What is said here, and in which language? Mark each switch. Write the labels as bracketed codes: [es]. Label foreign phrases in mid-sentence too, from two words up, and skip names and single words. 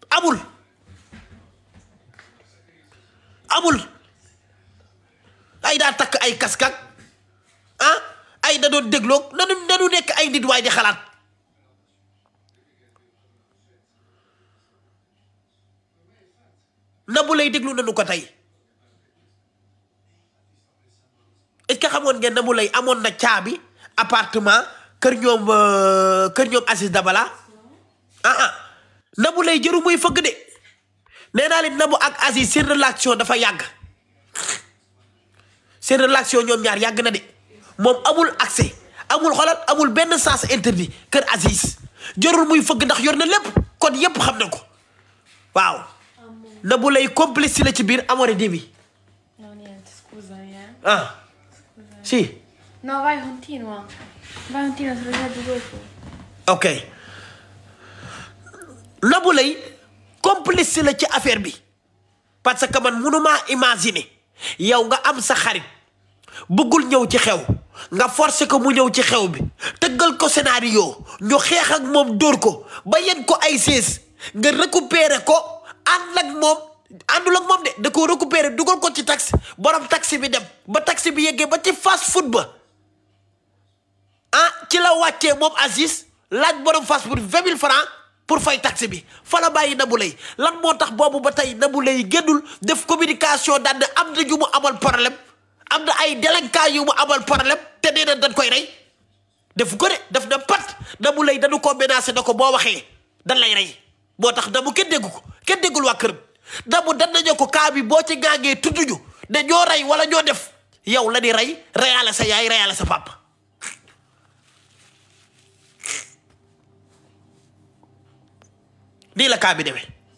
[wo] amul ay daa takk ay kaskak ay da doon dégloo nanu nekk ay nit waay di xalaat Nabou Leye déglu nanu ko tey [fr] est-ce que [wo] xamoon ngeen Nabou Leye amoon na caabi appartement kër ñoom Aziz Dabala Nabou Leye jëru muy fëgg de nee naa leen Nabou ak Aziz seen relation dafa yàgg seen relation ñoom ñaar yàgg na de moom amul accès amul benn [fr] sens interdit [wo] kër Aziz jërul muy fëgg ndax yor na lépp kon yépp xam na ko waaw Nabou Leye complice la ci biir amore devi [it] No, niente, scusa. Sì. No, vai, continua. Vai, continua, te lo leggo dopo. Ok. [wo] Nabou Leye complice la ci affaire bi [fr] parce que [wo] man mënumaa imaginer yow nga am sa xarit bëggul ñëw ci xew nga forcé ko mu ñëw ci xew bi tëggal ko scénario ñu xeex ak moom dóor ko ba yen ko ay sées nga récupérer ko àndul ak moom de da ko récupérer dugal ko ci taxi borom taxi bi dem ba taxi bi yeggee ba ci fast food ba ci la wàccee moom Aziz laaj borom fast food 20 000 francs pour fay taxi bi fa la bàyyi Nabou Leye lan moo tax boobu ba tey Nabou Leye génnul def communication daan ne am na ñu mu amal problème am na ay délinquants yu mu amal problème te nee na dañ koy rey def ko de def na pat Nabou Leye dañu ko menacé na ko boo waxee dan lay rey moo tax Nabou kenn déggu ko kenn déggul waa këram Nabou dan nañu ko kaa bi boo ci ngaangee tudduñu ne ñoo rey wala ñoo def yow la di rey reyaale sa yaay reyaale sa papa nii la kaa bi demee